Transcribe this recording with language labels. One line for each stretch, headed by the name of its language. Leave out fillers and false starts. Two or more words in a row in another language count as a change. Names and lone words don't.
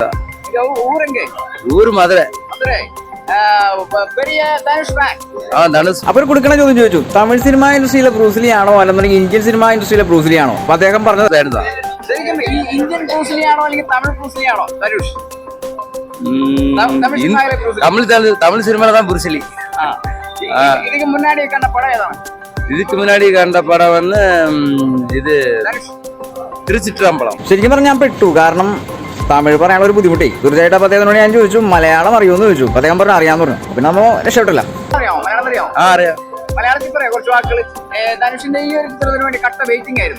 Malayalam: ഊര് മധുര. അപ്പൊ കൊടുക്കണ ചോദ്യം ചോദിച്ചു, തമിഴ്
English: cinema industry-ile
Malayalam: ബ്രൂസിലി ആണോ അല്ലെന്നുണ്ടെങ്കിൽ ഇന്ത്യൻ
English: cinema industry-ile
Malayalam: ബ്രൂസിലി ആണോ? അപ്പൊ അദ്ദേഹം പറഞ്ഞത് ഇന്ത്യൻ ബ്രൂസിലിയാണോ അല്ലെങ്കിൽ തമിഴ് ബ്രൂസിലിയാണോ ധനുഷ്?
Tamil: தமிழ் சினிமால தான் புருஷலி. இதுக்கு முன்னாடி கண்ட படம் ஏതാണ്? இதுக்கு முன்னாடி கண்ட படம் வந்து ഇത് തിരുച്ചിറ്റമ്പലം.
Malayalam: ശരിക്കും പറഞ്ഞാൽ ഞാൻ പെട്ടു. കാരണം തമിഴ് പറയാനുള്ള ഒരു ബുദ്ധിമുട്ടേ. തീർച്ചയായിട്ടും അപ്പൊ അദ്ദേഹത്തിനോട് ഞാൻ ചോദിച്ചു മലയാളം അറിയുമെന്ന് ചോദിച്ചു. അപ്പൊ അദ്ദേഹം പറഞ്ഞു അറിയാന്ന് പറഞ്ഞു. പിന്നെ നമ്മൾ രക്ഷപ്പെട്ടില്ല. അറിയാം. മലയാളത്തിൽ പറയാം കുറച്ച് വാക്കുകൾ. ധനുഷിന്റെ ഈ ഒരു ചിത്രത്തിന് വേണ്ടി കട്ട വെയിറ്റിംഗ് ആയിരുന്നു.